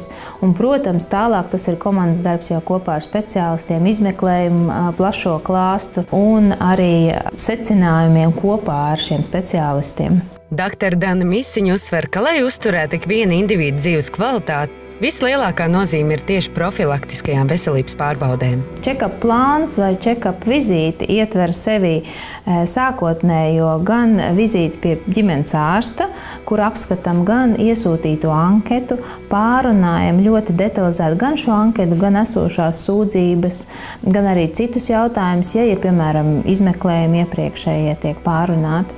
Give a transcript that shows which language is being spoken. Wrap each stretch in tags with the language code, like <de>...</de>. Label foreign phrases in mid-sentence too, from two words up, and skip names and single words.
<lv>Un, protams, tālāk tas ir komandas darbs jau kopā ar speciālistiem, izmeklējumu plašo klāstu un arī secinājumiem kopā ar šiem speciālistiem. Dr. Dana Misiņa uzsver, ka, lai uzturētu ikviena indivīda dzīves kvalitāti, vislielākā nozīme ir tieši profilaktiskajām veselības pārbaudēm. Check-up plāns vai check-up vizīte ietver sevi sākotnējo gan vizīti pie ģimenes ārsta, kur apskatām gan iesūtīto anketu, pārunājam ļoti detalizēti gan šo anketu, gan esošās sūdzības, gan arī citus jautājumus, ja ir, piemēram, izmeklējumi iepriekšējie tiek pārunāti.</lv>